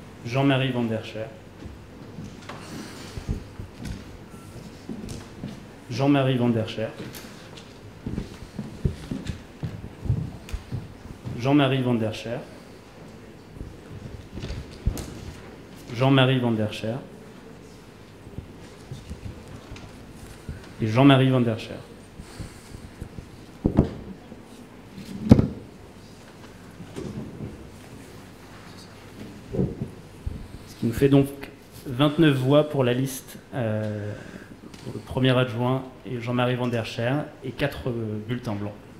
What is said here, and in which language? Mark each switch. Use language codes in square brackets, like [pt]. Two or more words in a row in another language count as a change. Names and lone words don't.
[fr] Jean-Marie Van der Scher. Jean-Marie Van der Scher. Jean-Marie Van der Scher. Jean-Marie Van der Scher. Et Jean-Marie Van der Scher. Ce qui nous fait donc 29 voix pour la liste pour le premier adjoint et Jean-Marie Van der Scher et 4 bulletins blancs.